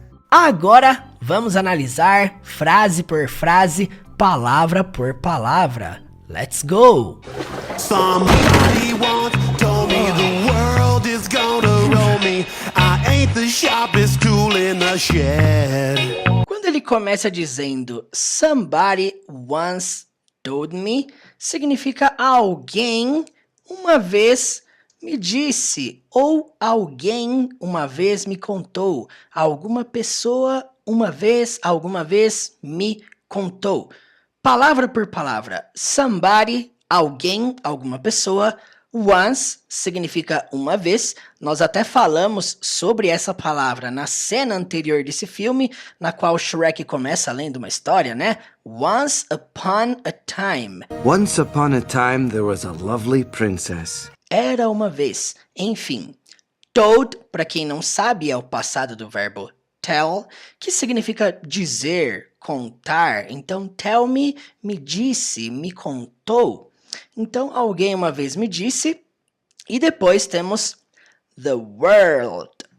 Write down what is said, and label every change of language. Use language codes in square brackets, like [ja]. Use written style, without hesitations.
[pt] Agora vamos analisar frase por frase, palavra por palavra. [en] Let's go! Somebody once told me the world is gonna roll me. I ain't the sharpest tool in the shed. [pt] Quando ele começa dizendo [en] somebody once told me, [pt] significa alguém uma vez me disse, ou alguém uma vez me contou, alguma pessoa alguma vez me contou. Palavra por palavra, somebody, alguém, alguma pessoa, once significa uma vez. Nós até falamos sobre essa palavra na cena anterior desse filme, na qual Shrek começa lendo uma história, né? [en] Once upon a time. Once upon a time there was a lovely princess. [pt] Era uma vez. Enfim. Told, para quem não sabe, é o passado do verbo tell, que significa dizer, contar. Então, [en] tell me, [pt] me disse, me contou. Então, alguém uma vez me disse. E depois temos the world.